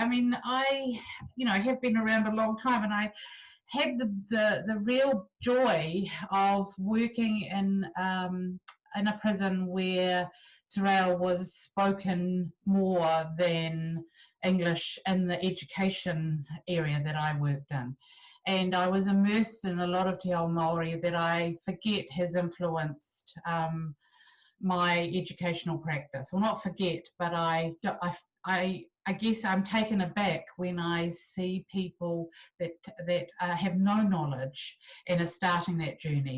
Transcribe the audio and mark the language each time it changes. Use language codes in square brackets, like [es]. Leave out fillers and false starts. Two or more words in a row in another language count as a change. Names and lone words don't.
[en] I mean, I, you know, have been around a long time, and I had the real joy of working in a prison where Te Reo was spoken more than English in the education area that I worked in. And I was immersed in a lot of [mi] te ao Māori [en] that I forget has influenced my educational practice. Well, not forget, but I guess I'm taken aback when I see people that have no knowledge and are starting that journey.